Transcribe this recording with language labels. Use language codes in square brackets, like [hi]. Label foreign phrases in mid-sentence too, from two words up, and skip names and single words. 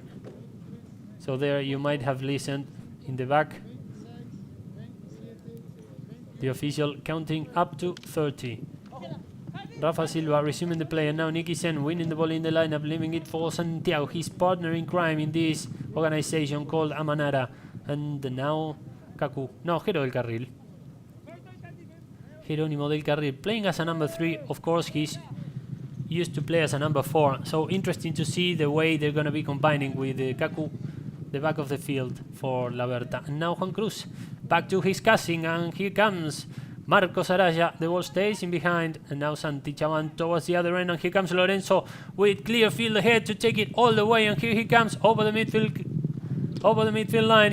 [en] So there you might have listened in the back the official counting up to 30. Rafa Silva resuming the play, and now Nicky Sen winning the ball in the lineup, leaving it for Santiago, his partner in crime in this organization called Amanara. And now Kaku, no, Jero del Carril. Jerónimo del Carril playing as a number 3. Of course, he's used to play as a number 4. So interesting to see the way they're going to be combining with Kaku, the back of the field for La Berta. And now Juan Cruz back to his casting, and here comes Marcos Araya. The ball stays in behind, and now Santi Chavan towards the other end, and here comes Lorenzo with clear field ahead to take it all the way, and here he comes over the midfield line.